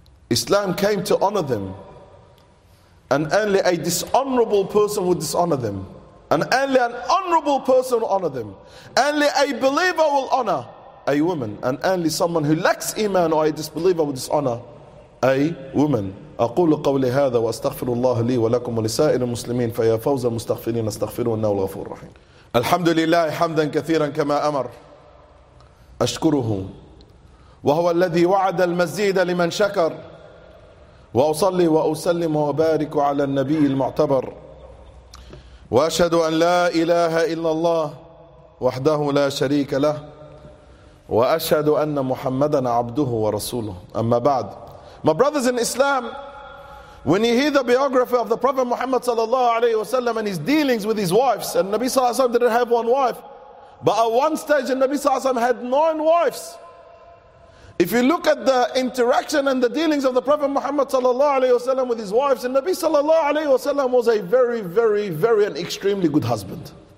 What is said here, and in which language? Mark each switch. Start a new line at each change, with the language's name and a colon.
English: Islam came to honor them, and only a dishonorable person would dishonor them, and only an honorable person will honor them. Only a believer will honor a woman, and only someone who lacks iman or a disbeliever will dishonor a woman.
Arabic: أقول قولي هذا وأستغفر الله لي ولكم ولسائر المسلمين فيا فوز المستغفرين استغفروا إنه الغفور الرحيم. الحمد لله حمدا كثيرا كما أمر أشكره وهو الذي وعد المزيد لمن شكر وأصلي وأسلم وأبارك على النبي المعتبر وأشهد أن لا إله إلا الله وحده لا شريك له وأشهد أن محمدا عبده ورسوله. أما بعد,
English: my brothers in Islam, when you hear the biography of the Prophet Muhammad sallallahu alayhi wa sallam and his dealings with his wives, and Nabi sallallahu alayhi wa sallam didn't have one wife, but at one stage Nabi sallallahu alayhi wa sallam had 9 wives. If you look at the interaction and the dealings of the Prophet Muhammad sallallahu alayhi wa sallam with his wives, and Nabi sallallahu alayhi wa sallam was a very, very, very and extremely good husband.